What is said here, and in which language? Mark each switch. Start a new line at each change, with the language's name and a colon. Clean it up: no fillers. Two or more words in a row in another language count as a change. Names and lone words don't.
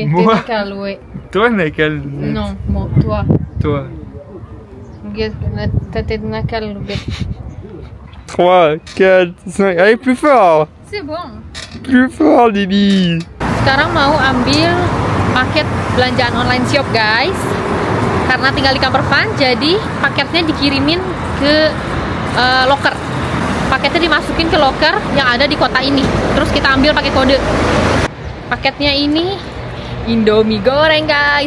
French: Moi. Nakal, oui. Toi, Nakal. Non, moi, toi. Toi. T'es Nakal, bête. 3, 4, 5. Allez, plus fort. C'est bon. Plus fort, Lily.
Indonesian: Sekarang mau ambil paket belanjaan
English: online shop guys.
Indonesian: Karena tinggal di
English: camper van,
Indonesian: jadi paketnya dikirimin ke locker. Paketnya dimasukin ke locker yang ada di kota ini. Terus kita ambil pakai kode. Paketnya ini Indomie goreng guys.